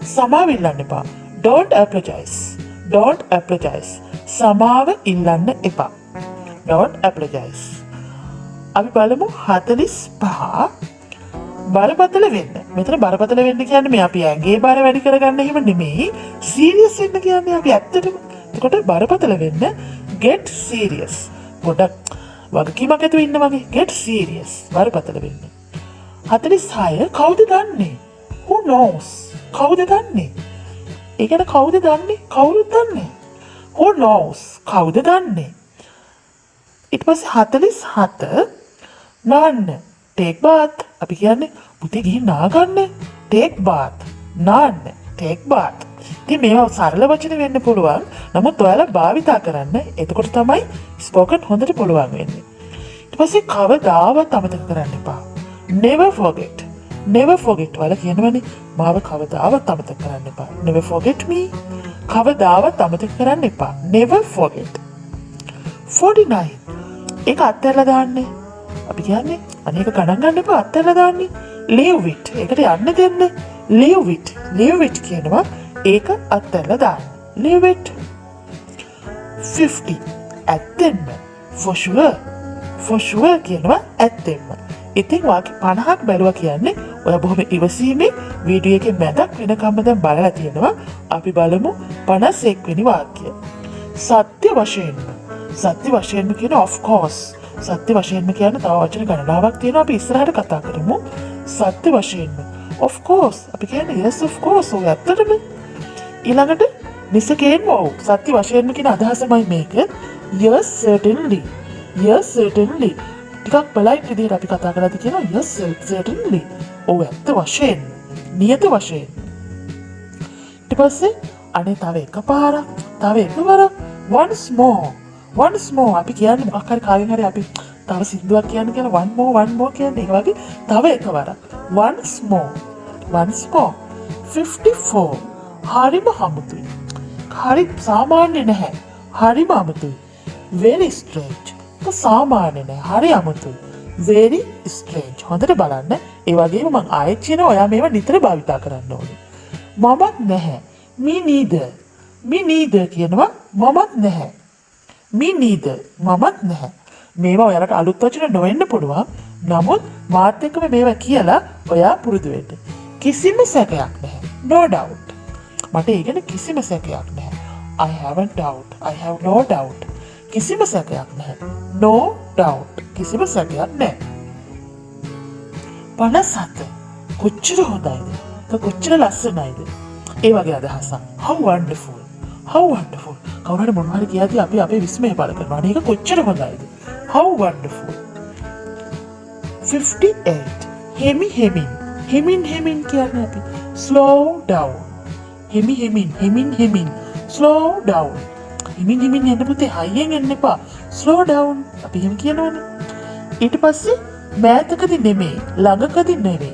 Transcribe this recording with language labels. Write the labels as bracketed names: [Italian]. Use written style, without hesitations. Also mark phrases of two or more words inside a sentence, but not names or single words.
[Sinhala] සමාව ඉල්ලන්න එපා. [English] Don't apologize. Don't apologize. [Sinhala] සමාව ඉල්ලන්න එපා. [English] Don't apologize. [Sinhala] අපි බලමු 45 බරපතල වෙන්න. මෙතන බරපතල වෙන්න කියන්නේ මේ අපි ඇඟේ බර වැඩි කරගන්න එහෙම නෙමෙයි. සීරියස් වෙන්න කියන්නේ අපි ඇත්තටම. එතකොට බරපතල වෙන්න [English] get serious. [Sinhala] පොඩක් වගකීමක් ඇතුව ඉන්න වගේ [English] get serious. [Sinhala] බරපතල වෙන්න. 46 කවුද දන්නේ? [English] Who knows? [Sinhala] කවුද දන්නේ? ඒ කියන්නේ කවුද දන්නේ? කවුරුද දන්නේ? [English] Who knows? [Sinhala] කවුද දන්නේ? ඊට පස්සේ 47 නාන්න. [English] take bath. [Sinhala] අපි කියන්නේ පුතේ ගිහින් නාගන්න. [English] take bath. නාන්න. take bath. [Sinhala] ඉතින් මේවා සරල වචන වෙන්න පුළුවන්. නමුත් ඔයාලා භාවිතා කරන්න. එතකොට තමයි ස්පෝකන් හොඳට පුළුවන් වෙන්නේ. ඊට පස්සේ කවදාවත් අමතක කරන්න එපා. [English] never forget. never forget. [Sinhala] ඔයාලා කියනවනේ මාව කවදාවත් අමතක කරන්න එපා. [English] never forget me. [Sinhala] කවදාවත් අමතක කරන්න එපා. [English] never forget. 49. [Sinhala] ඒක අත්හැරලා දාන්න. අපි කියන්නේ අනේක ගණන් ගන්න එපා අත්හැරලා දාන්නේ. [English] leave it. [Sinhala] ඒකට යන්න දෙන්න. [English] leave it. leave it [Sinhala] කියනවා ඒක අත්හැරලා දාන්න. [English] leave it. 50. ඇත්තෙන්ම. for sure. for sure [Sinhala] කියනවා ඇත්තෙන්ම. ඉතින් වාක්‍ය 50ක් බැලුවා කියන්නේ ඔය බොහොම ඉවසීමෙන් වීඩියෝ එකේ මැදක් වෙනකම්ම දැන් බලලා තියෙනවා. අපි බලමු 51 වෙනි වාක්‍යය. සත්‍ය වශයෙන්ම. සත්‍ය වශයෙන්ම කියන [English] of course. [Sinhala] සත්‍ය වශයෙන්ම කියන තව වචන ගණනාවක් තියෙනවා අපි ඉස්සරහට කතා කරමු. සත්‍ය වශයෙන්ම. [English] of course. අපි කියන්නේ yes of course. [Sinhala] ඔය ඇත්තටම. ඊළඟට නිසකේන්ම ඔව්. සත්‍ය වශයෙන්ම කියන අදහසමයි මේක. [English] yes certainly. yes certainly. [Sinhala] ටිකක් බලයින් විදිහට අපි කතා කරලාද කියනවා [English] yes certainly. [Sinhala] ඔව් ඇත්ත වශයෙන්. නියත වශයෙන්. ඊට පස්සේ අනේ තව එකපාරක්. තව එකවරක්. [English] once more. once more. [Sinhala] අපි කියන්නේ මොකක් හරි කාගෙන් හරි අපි තව සින්දුවක් කියන්න කියලා [English] one more [Sinhala] කියන්නේ ඒ වගේ තව එකවරක්. [English] once more. once more. 54. [Sinhala] හරිම අමුතුයි. හරි සාමාන්‍ය නැහැ. හරිම අමුතුයි. [English] very strange. [Sinhala] සාමාන්‍ය නෑ. හරි අමුතුයි. [English] very strange. [Sinhala] හොඳට බලන්න. ඒ වගේම මම ආයෙත් කියනවා ඔයා මේවා නිතර භාවිතා කරන්න ඕනේ. මමත් නැහැ. [English] me neither. me neither [Sinhala] කියනවා මමත් නැහැ. [English] me neither. [Sinhala] මමත් නැහැ. මේවා ඔයාලට අලුත් වචන නොවෙන්න පුළුවන්. නමුත් මාත් එක්කම මේවා කියලා ඔයා පුරුදු වෙන්න. කිසිම සැකයක් නැහැ. [English] no doubt. [Sinhala] මට ඒ ගැන කිසිම සැකයක් නැහැ. [English] I haven't doubt. I have no doubt. [Sinhala] කිසිම සැකයක් නැහැ. [English] no doubt. [Sinhala] කිසිම සැකයක් නැහැ. 57. කොච්චර හොඳයිද? කොච්චර ලස්සනයිද? ඒ වගේ අදහසක්. [English] how wonderful. how wonderful. [Sinhala] කවුරු හරි මොනවා හරි කියද්දී අපි අපේ විස්මය පළ කරනවා. අනේ ඒක කොච්චර හොඳයිද? [English] how wonderful. 58. [Sinhala] හෙමින් කියන්නේ අපි [English] slow down. හෙමින් slow down. [Sinhala] හිමින් යන්න පුතේ හයියෙන් යන්න එපා. [English] slow down. [Sinhala] අපි එහෙම කියනවනේ. ඊට පස්සේ මෑතකදී නෙමෙයි ළඟකදී නෙමෙයි.